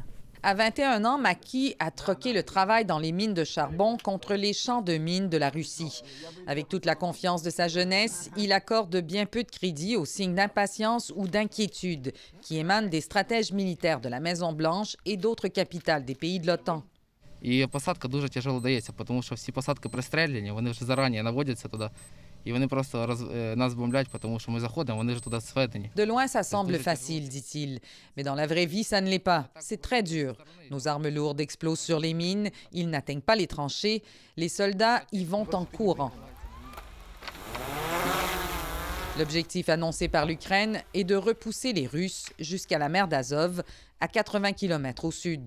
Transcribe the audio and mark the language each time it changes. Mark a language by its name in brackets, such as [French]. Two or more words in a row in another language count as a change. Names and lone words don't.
[French] À 21 ans, Maki a troqué le travail dans les mines de charbon contre les champs de mines de la Russie. Avec toute la confiance de sa jeunesse, il accorde bien peu de crédit aux signes d'impatience ou d'inquiétude qui émanent des stratèges militaires de la Maison-Blanche et d'autres capitales des pays de l'OTAN. [Ukrainian] І посадка дуже тяжело дається, тому що всі посадки пристріляні, вони вже зарані наводяться туди. І вони просто нас бомблять, тому що ми заходимо, вони вже туди зведені. [French] De loin, ça semble facile, dit-il. Mais dans la vraie vie, ça ne l'est pas. C'est très dur. Nos armes lourdes explosent sur les mines, ils n'atteignent pas les tranchées. Les soldats y vont en courant. L'objectif annoncé par l'Ukraine est de repousser les Russes jusqu'à la mer d'Azov, à 80 km au sud.